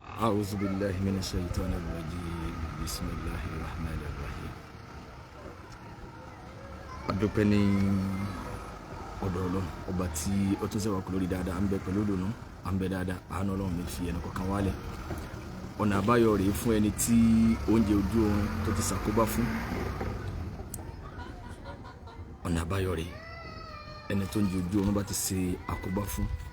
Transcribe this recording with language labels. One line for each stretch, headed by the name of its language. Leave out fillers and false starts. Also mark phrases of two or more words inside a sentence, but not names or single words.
Arabic: أعوذ بالله من الشيطان الرجيم بسم الله الرحمن الرحيم.
Yoruba: adúpẹ́ ní ọ̀dọ̀ Ọlọ́run ọba tí ó tún ṣe wá kú lórí dáadáa à ń bẹ pẹ̀lú ìdùnnú à ń bẹ dáadáa àánú Ọlọ́run mi fi ẹnì kọ̀ọ̀kan wálẹ̀. ọ̀nà àbáyọ rèé fún ẹni tí oúnjẹ ojú oorun tó ti ṣàkóbá fún. ọ̀nà àbáyọ rèé ẹni tó ń jẹ ojú oorun bá ti ṣe àkóbá fún.